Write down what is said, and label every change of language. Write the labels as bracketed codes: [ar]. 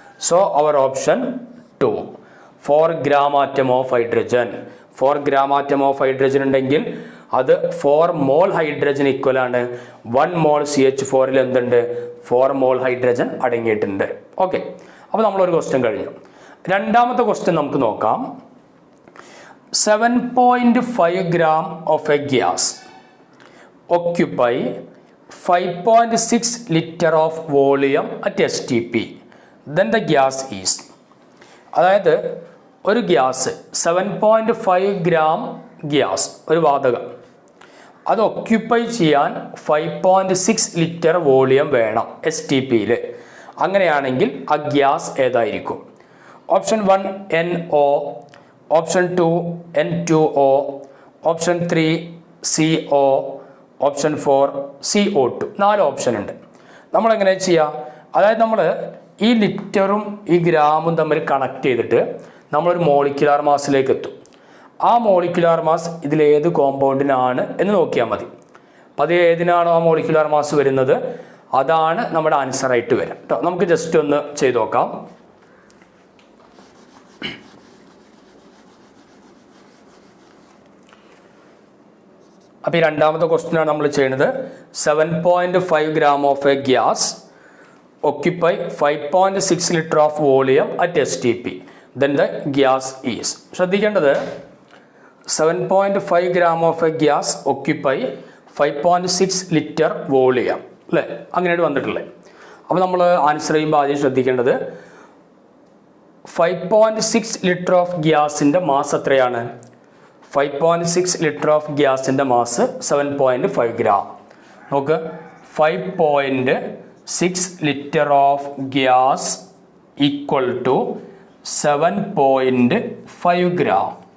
[ml] So our option 2, 4 gram atom of hydrogen. 4 gram atom of hydrogen ഉണ്ടെങ്കിൽ അത് 4 മോൾ hydrogen equal ആണ് 1 മോൾ CH4ൽ എന്തുണ്ട്? 4 മോൾ hydrogen അടങ്ങിയിട്ടുണ്ട്. ഓക്കെ, അപ്പോൾ നമ്മളൊരു ക്വസ്റ്റ്യൻ കഴിഞ്ഞു. രണ്ടാമത്തെ ക്വസ്റ്റ്യൻ നമുക്ക് നോക്കാം. [en] 7.5 gram of a gas occupy 5.6 liter of volume at STP. Then the gas is. [ml] അതായത് ഒരു ഗ്യാസ് 7.5 gram ഗ്യാസ്, ഒരു വാതകം, അത് ഒക്യുപ്പൈ ചെയ്യാൻ 5.6 ലിറ്റർ വോളിയം വേണം STPയിൽ. അങ്ങനെയാണെങ്കിൽ ആ ഗ്യാസ് ഏതായിരിക്കും? Option 1 NO, option 2 N2O, option 3 CO, option 4 CO2. 4 option ഉണ്ട്. നമ്മളെങ്ങനെ ചെയ്യുക? അതായത് നമ്മൾ ഈ ലിറ്ററും ഈ ഗ്രാമും തമ്മിൽ കണക്ട് ചെയ്തിട്ട് നമ്മളൊരു മോളിക്കുലാർ മാസിലേക്ക് എത്തും. ആ മോളിക്കുലാർ മാസ് ഇതിലേത് കോമ്പൗണ്ടിനാണ് എന്ന് നോക്കിയാൽ മതി. അപ്പോൾ അത് ഏതിനാണോ ആ മോളിക്കുലാർ മാസ് വരുന്നത് അതാണ് നമ്മുടെ ആൻസറായിട്ട് വരിക കേട്ടോ. നമുക്ക് ജസ്റ്റ് ഒന്ന് ചെയ്ത് നോക്കാം. അപ്പോൾ ഈ രണ്ടാമത്തെ ക്വസ്റ്റ്യനാണ് നമ്മൾ ചെയ്യുന്നത്. [en] 7.5 gram of a gas occupy 5.6 liter of volume at STP. Then the gas is. [ml] ശ്രദ്ധിക്കേണ്ടത് [en] 7.5 gram of a gas occupy 5.6 liter volume [ml] അല്ലേ, അങ്ങനെയാണ് വന്നിട്ടുള്ളത്. അപ്പോൾ നമ്മൾ ആൻസർ ചെയ്യുമ്പോൾ ആദ്യം ശ്രദ്ധിക്കേണ്ടത് 5.6 ലിറ്റർ ഓഫ് ഗ്യാസിൻ്റെ മാസ് എത്രയാണ്? 5.6 ലിറ്റർ ഓഫ് ഗ്യാസിൻ്റെ മാസ് 7.5 gram. നോക്ക്, 5.6 litre of gas equal to 7.5 gram.